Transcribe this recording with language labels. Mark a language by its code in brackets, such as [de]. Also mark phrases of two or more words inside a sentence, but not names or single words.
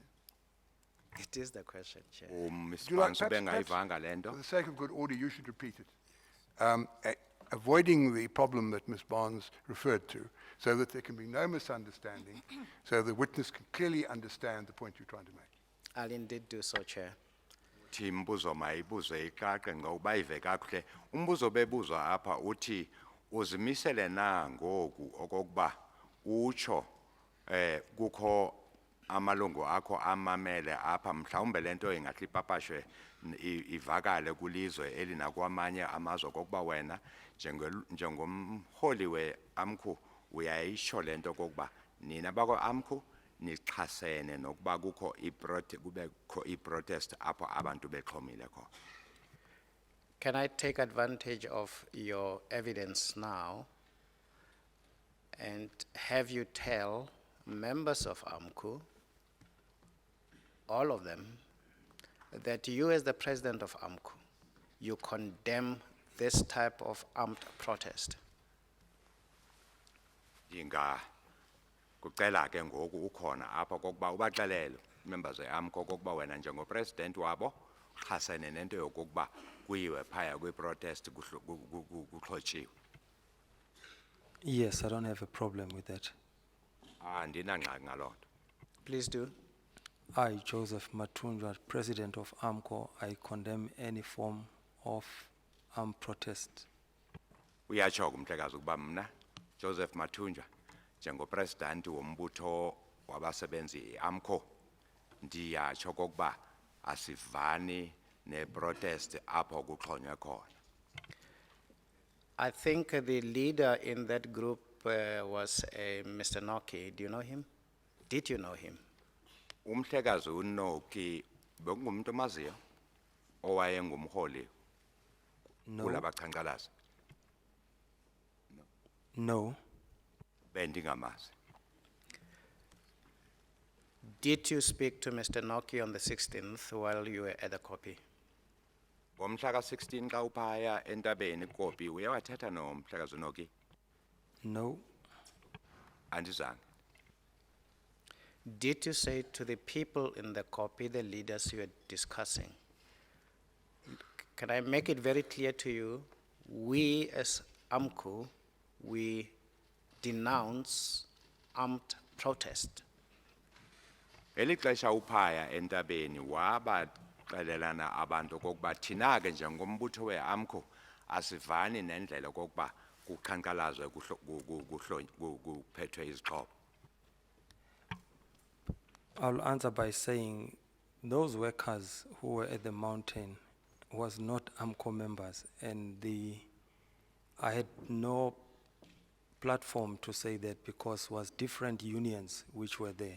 [en] It is the question, Chair. Would you like, perhaps, for the sake of good order, you should repeat it. Avoiding the problem that Ms. Barnes referred to, so that there can be no misunderstanding, so the witness can clearly understand the point you're trying to make. I'll indeed do so, Chair. [xh] Imbuzo mayibuze icace ngoba ive kakuhle. Umbuzo bebuzwa apha uthi uzimisele na ngoku okokuba utsho kukho amalungu akho amamele apha mhlawumbe lento ingathi ipapashwe ivakale kulizwe elinakwamanye amazwe kokuba wena njengomholi we-AMCU uyayisho lento kokuba nina bako-AMCU nixhasene nokuba kukho kubekho i-protest apho abantu bexhomile khona. [en] Can I take advantage of your evidence now and have you tell members of AMCU, all of them, that you as the president of AMCU, you condemn this type of armed protest? [xh] Kucela ke ngoku ukhona apha kokuba ubaxelele members e-AMCU kokuba wena njengopresident wabo xhasene nento yokokuba kuyiwe phaya kwi-protest kuxhotshiwe. [en] Yes, I don't have a problem with that. [xh] Andinangxaki ngaloo nto. [en] Please do. I, Joseph Mathunjwa, President of AMCU, I condemn any form of armed protest. [xh] Uyatsho umhlekazi ukuba mna Joseph Mathunjwa njengopresident wombutho wabasebenzi e-AMCU ndiyatsho kokuba asivani ne-protest apho kuxhonywe khona. [en] I think the leader in that group was Mr. Noki. Do you know him? Did you know him? [xh] Umhlekazi uNoki bekungumuntu omaziyo owayengumholi kulabaqhankqalazi. [en] No. [xh] Bendingamazi. [en] Did you speak to Mr. Noki on the 16th while you were at the copy? [xh] Ngomhla ka-16 xa uphaya entabeni kopi uye wathetha nomhlekazi uNoki? [en] No. [xh] Andizange. [en] Did you say to the people in the copy, the leaders you were discussing, can I make it very clear to you, we as AMCU, we denounce armed protest? [xh] Elixesha uphaya entabeni wabaxelelana abantu kokuba thina ke njengombutho we-AMCU asivani nendlela kokuba kuqhankqalazwe kuphethwe izixhobo. [en] I'll answer by saying those workers who were at the mountain was not AMCU members, and I had no platform to say that because was different unions which were there.